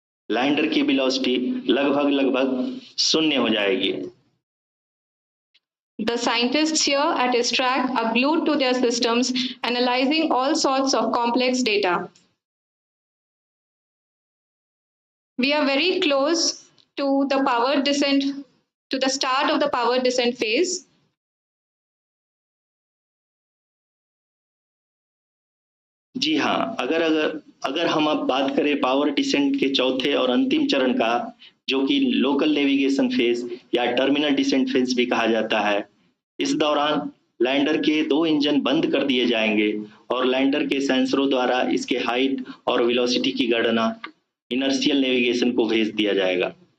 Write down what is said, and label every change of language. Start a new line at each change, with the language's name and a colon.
Hindi: Lander की velocity लगभग शून्य हो जाएगी.
English: The scientists here at ISRO are glued to their systems, analyzing all sorts of complex data. We are very close to the power descent, to the start of the power descent phase.
Hindi: जी हाँ, अगर हम अब बात करें power descent के चौथे और अंतिम चरण का, जो कि लोकल नेविगेशन फेज या टर्मिनल डिसेंट फेज भी कहा जाता है, इस दौरान लैंडर के 2 इंजन बंद कर दिए जाएंगे और लैंडर के सेंसरों द्वारा इसके हाइट और वेलोसिटी की गणना इनर्शियल नेविगेशन को भेज दिया जाएगा.